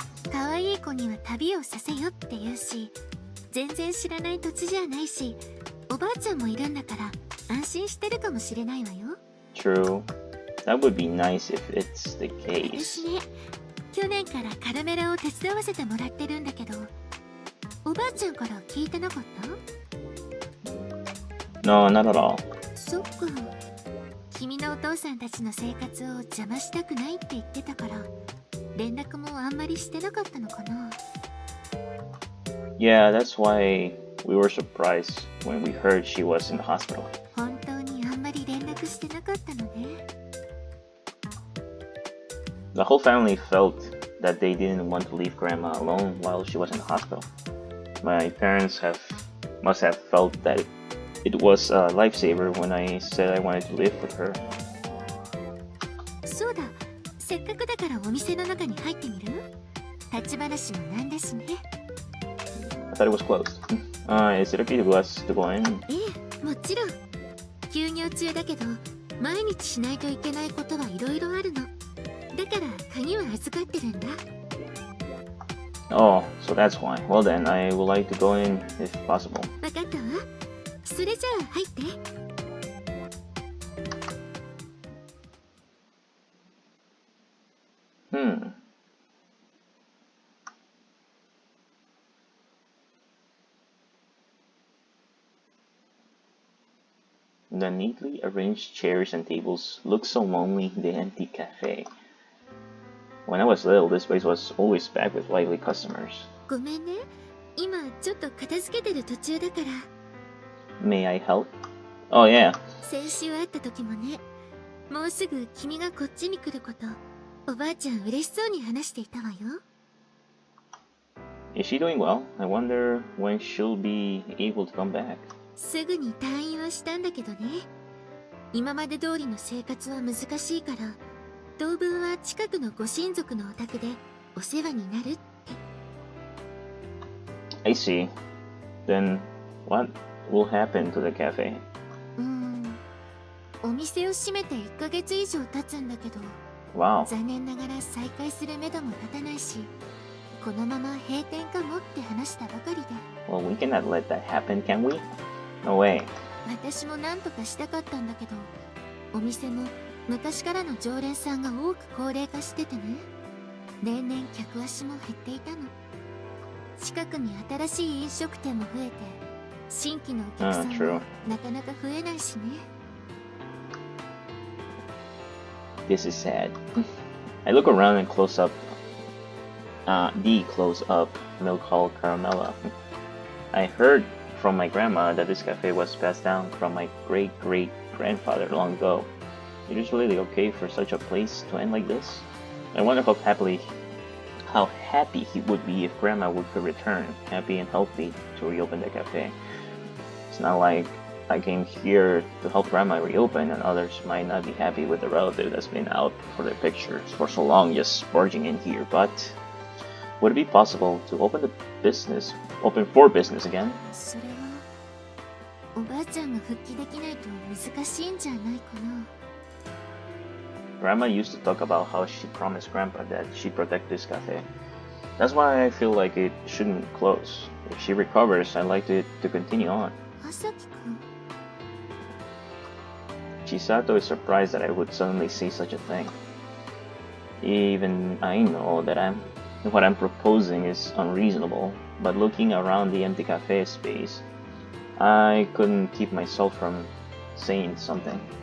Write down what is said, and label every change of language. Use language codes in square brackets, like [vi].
[ja] 可愛い子には旅をさせよって言うし、全然知らない土地じゃないし、おばあちゃんもいるんだから安心してるかもしれないわよ。 [en] True. That would be nice if it's the case. [ja] 私ね、去年からカラメラを手伝わせてもらってるんだけど、おばあちゃんから聞いてなかった？ [en] No, not at all. [ja] そっか。君のお父さんたちの生活を邪魔したくないって言ってたから、連絡もあんまりしてなかったのかな。 [en] Yeah, that's why we were surprised when we heard she was in the hospital. [ja] 本当にあんまり連絡してなかったのね。 [en] The whole family felt that they didn't want to leave Grandma alone while she was in the hospital. My parents must have felt that it was a lifesaver when I said I wanted to live with her. [ja] そうだ、せっかくだからお店の中に入ってみる？立ち話もなんだしね。 [en] I thought it was closed. Is it okay for us to go in? [ja] ええ、もちろん。休業中だけど、毎日しないといけないことはいろいろあるの。だから鍵は預かってるんだ。 [en] Oh, so that's why. Well then, I would like to go in if possible. [ja] わかったわ。それじゃあ入って。 [en] The neatly arranged chairs and tables look so lonely in the empty cafe. When I was little, this place was always packed with lively customers. [ja] ごめんね。今ちょっと片付けてる途中だから。 [en] May I help? Oh yeah. [ja] 先週会った時もね、もうすぐ君がこっちに来ること、おばあちゃん嬉しそうに話していたわよ。 [en] Is she doing well? I wonder when she'll be able to come back. [ja] すぐに退院はしたんだけどね。今まで通りの生活は難しいから、当分は近くのご親族のお宅でお世話になるって。 [en] I see. Then what will happen to the cafe? [ja] お店を閉めて1ヶ月以上経つんだけど、 [en] Wow. [ja] 残念ながら再開するめども立たないし、このまま閉店かもって話したばかりで。 [en] Well, we cannot let that happen, can we? No way. [ja] 私も何とかしたかったんだけど、お店も昔からの常連さんが多く高齢化しててね、年々客足も減っていたの。近くに新しい飲食店も増えて、新規のお客さんもなかなか増えないしね。 [en] This is sad. I look around and close up the close-up milk hall caramella. I heard from my grandma that this cafe was passed down from my great-great-grandfather long ago. It is really okay for such a place to end like this. I wonder how happy he would be if grandma could return, happy and healthy, to reopen the cafe. It's not like I came here to help grandma reopen and others might not be happy with the relative that's been out for their pictures for so long just barging in here, but would it be possible to open for business again? [ja] それはおばあちゃんが復帰できないと難しいんじゃないかな。 [en] Grandma used to talk about how she promised Grandpa that she'd protect this cafe. That's why I feel like it shouldn't close. If she recovers, I'd like it to continue on. [ja] 朝木くん。 [en] Chisato is surprised that I would suddenly say such a thing. Even I know that what I'm proposing is unreasonable, but looking around the empty cafe space, I couldn't keep myself from saying something.